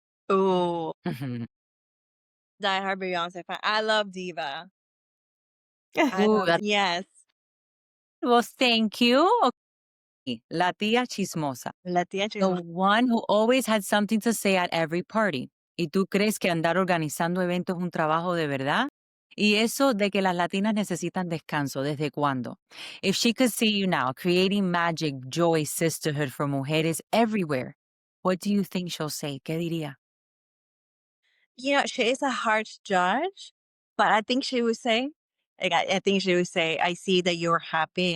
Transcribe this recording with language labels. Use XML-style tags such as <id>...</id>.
<en>Ooh, Mhm. diehard Beyonce fan. I love Diva. I Ooh, love yes. well, thank you. Okay.</en> <es>La tía chismosa. La tía</es> <en>The</en> <es>chismosa.</es> <en>one who always had something to say at every party.</en> <es>¿Y tú crees que andar organizando eventos es un trabajo de verdad? Y eso de que las latinas necesitan descanso, ¿desde cuándo?</es> <en>If she could see you now, creating magic, joy, sisterhood for mujeres everywhere, what do you think she'll say?</en> <es>¿Qué diría?</es> <en>She is a harsh judge, but I think she would say, like, I think she would say, I see that you're happy.</en>